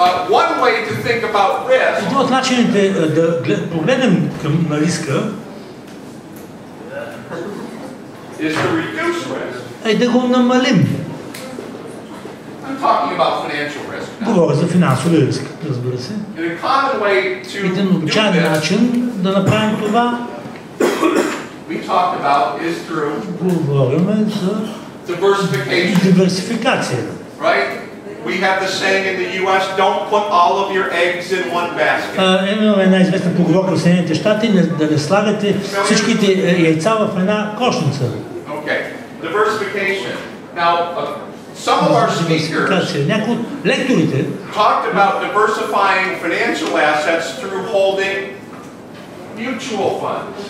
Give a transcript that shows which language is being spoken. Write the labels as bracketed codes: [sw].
[en] One way to think about risk [bg] Един от начините да погледнем на риска [en] is to reduce risk. [bg] е да го намалим. [en] I'm talking about financial risk now. [bg] Говоря за финансови риск, разбира се. [en] And a common way to [bg] Един [en] do [bg] обичайен [en] this, [bg] начин да направим това, [en] we talked about, is through [bg] говорим за [en] diversification, [bg] диверсификация. [en] right? We have the saying in the U.S., don't put all of your eggs in one basket. [bg] Имаме една известна поговорка в Съединените щати, да не слагате всичките яйца в една кошница. [en] Okay, diversification. Now, some of our speakers Някои от лекторите talked about diversifying financial assets through holding mutual funds.